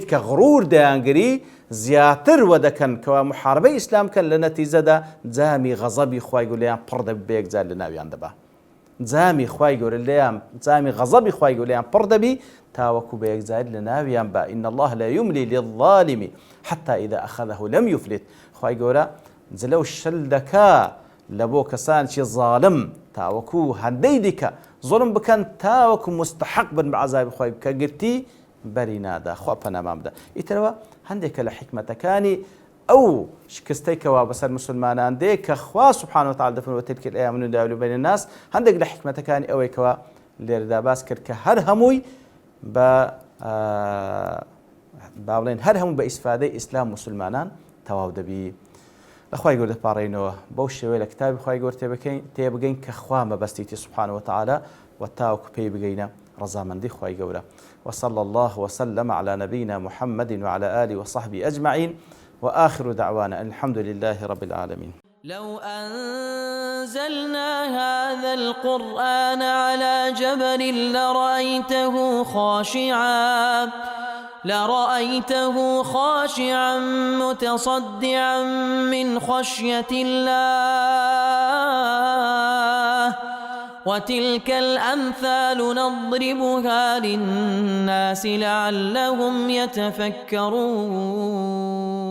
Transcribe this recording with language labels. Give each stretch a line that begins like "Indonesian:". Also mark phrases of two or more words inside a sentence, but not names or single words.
Central Kurdish: کە غڕور دەیانگری زیاتر وە دەکەن کەوا محاربەی ئیسلام کەن لە نەتیجەدا جامی غەزەبی خوای گەورە لێیان پڕ دەبێ بە یەکجار لە ناویان دەبا جامی خوای گەورە لێیان جامی غەزەبی خوای گەورە لێیان پڕ دەبی تاوەکو بە یەکجار لە ناویان بە
Arabic: إن الله لا يملي للظالم حتى إذا أخذه لم يفلت
Central Kurdish: خوای گەورە جلەو شل دەکا لە بۆ کەسانکی ظالم تاوەکو هەندەی دیکە زۆرم بکەن تاوەکو مستحق بن بە عەزابی خوای کە گرتی بەری نادا خوا پەنامان بدە ئیترەوە هەندێکە لە حیکمەتەکانی ئەو شکستەی کەوا بەسەر مسلمانان دێ کە خوا
Arabic: سبحانه وتعالى
Central Kurdish: دەفەرمێ
Arabic: وتلك الأيام نداولها بين الناس
Central Kurdish: هەندێک لە حیکمەتەکانی ئەوەی کەوا لێرەدا باس کرد کە هەر هەمووی بە باڵێن هەر هەموو بە ئیسفادەی ئیسلام مسلمانان تەواو دەبی لەخوای گەورە دەپاڕێنەوە بەو شێوەیە لە کتابی خوای گەورە تێبگەین کە خوا مەبەستیتی
Arabic: سبحانه وتعالى
Central Kurdish: و تاوەکو پێی بگەینە ڕەزامەندی خوای گەورە
Arabic: وصلى الله وسلم على نبينا محمد وعلى آله وصحبه أجمعين وآخر دعوانا الحمد لله رب العالمين لو أنزلنا هذا القرآن على جبل لرأيته خاشعا متصدعا من خشية الله وتلك الأمثال نضربها للناس لعلهم يتفكرون